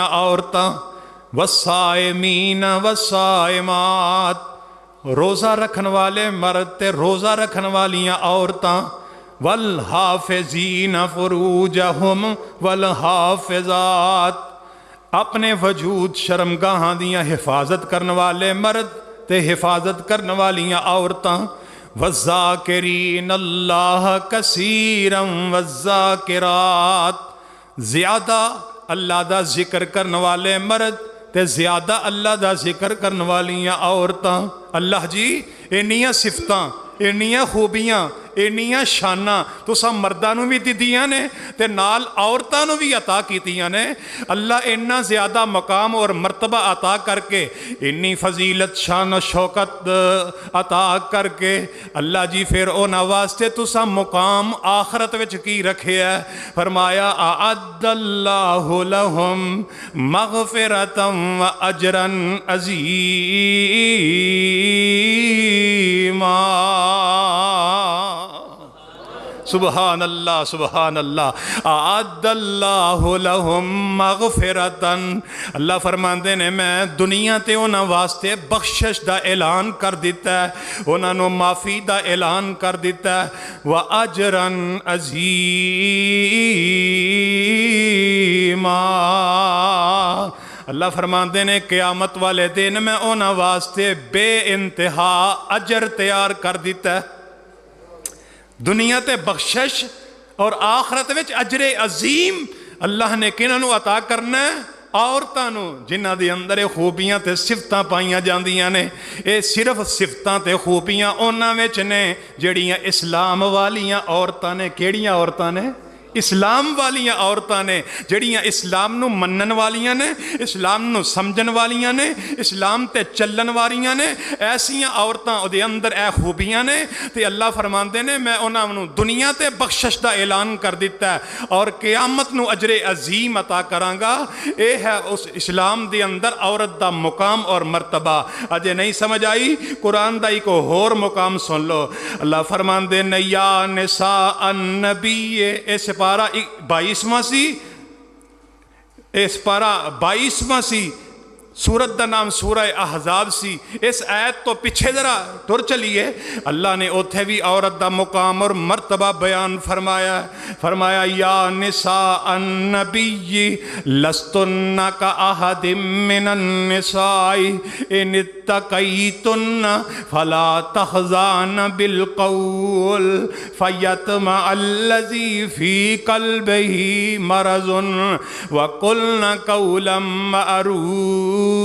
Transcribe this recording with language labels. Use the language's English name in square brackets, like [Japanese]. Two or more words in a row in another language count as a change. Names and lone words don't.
[Punjabi] عورتاں، [Arabic] والصائمین والصائمات، [Punjabi] روزہ رکھن والے مرد تے روزہ رکھن والیاں عورتاں، [Arabic] والحافظین فروجہم والحافظات، [Punjabi] اپنے وجود شرمگاہاں دیاں حفاظت کرن والے مرد تے حفاظت کرن والیاں عورتاں، [Arabic] والذاکرین اللہ کثیرا [Punjabi] والذاکرات، زیادہ اللہ دا ذکر کرن والے مرد تے زیادہ اللہ دا ذکر کرن والیاں عورتاں، اللہ جی انیاں صفتاں، انیاں خوبیاں، انیاں شاناں تساں مرداں نوں بھی دتیاں نے تے نال عورتاں نوں بھی عطا کیتیاں نے۔ اللہ اتنا زیادہ مقام اور مرتبہ عطا کر کے، انی فضیلت شان و شوکت عطا کر کے، اللہ جی پھر انہاں واسطے تساں مقام آخرت وچ کی رکھیا ہے؟ [Arabic] فرمایا اعد اللہ لہم مغفرۃ و اجرا عظیما۔ سبحان اللہ سبحان اللہ۔ اعد اللہ لہم مغفرتاً، [Punjabi] اللہ فرماندے نے میں دنیا تے انہاں واسطے بخشش دا اعلان کر دیتا ہے، انہاں نو معافی دا اعلان کر دیتا ہے، [Arabic] وَأَجْرًا عَظِيمًا۔ [Punjabi] اللہ فرماندے نے قیامت والے دن میں انہاں واسطے بے انتہا اجر تیار کر دیتا ہے، دنیا تے بخشش اور آخرت وچ اجر عظیم اللہ نے کنہاں نوں عطا کرنا ہے؟ عورتاں نوں، جنہاں دے اندر خوبیاں تے صفتاں پائیاں جاندیاں نے۔ اے صرف صفتاں تے خوبیاں انہاں وچ نے جڑیاں اسلام والیاں عورتاں نے۔ کیڑیاں عورتاں نے؟ اسلام والیاں عورتاں نے، جڑیاں اسلام نو منن والیاں نے، اسلام نو سمجھن والیاں نے، اسلام تے چلن والیاں نے۔ ایسیاں عورتاں دے اندر اے خوبیاں نے تے اللہ فرماندے نے میں انہاں نو دنیا تے بخشش دا اعلان کر دیتا ہے اور قیامت نو اجر عظیم عطا کراں گا۔ اے ہے اس اسلام دے اندر عورت دا مقام اور مرتبہ۔ اجے نہیں سمجھ آئی؟ قرآن دا ایک اور مقام سن لو۔ اللہ فرماندے نے [Arabic] یا نساء النبی، [Punjabi] اس پارہ 22واں سی، اس پارہ 22واں سی، سورت دا نام سورہ احزاب سی۔ اس آیت تو پیچھے ذرا ٹر چلیے، اللہ نے اوتھے بھی عورت دا مقام اور مرتبہ بیان فرمایا۔ [Arabic] فرمایا یا نساء النبی لستن کاحد من النساء ان اتقیتن فلا تخضعن بالقول فیطمع الذی فی قلبہ مرض وقلن قولا معروفا